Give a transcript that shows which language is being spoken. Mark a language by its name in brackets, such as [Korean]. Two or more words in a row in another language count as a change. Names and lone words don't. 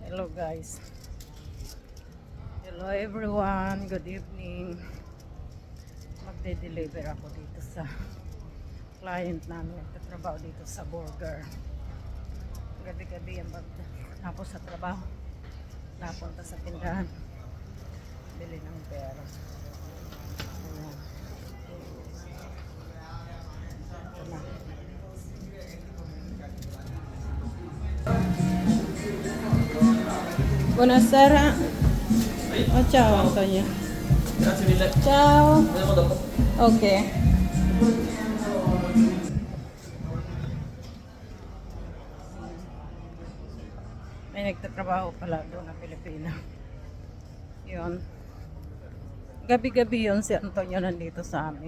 [English] Hello guys. Hello everyone. Good evening. [Filipino] Magde-deliver ako dito sa client namin. Nagtatrabaho dito sa burger. Gabi-gabi ang tapos sa trabaho. Napunta sa tindahan. Bili ng pera. Ayan. Ito na. [Italian] Buonasera. Oh, ciao Antonio. Grazie mille. Ciao. Vediamo dopo. Ok. [Filipino] May nagtatrabaho pala doon na Pilipina. Yun. Gabi-gabi yun si Antonio nandito sa amin.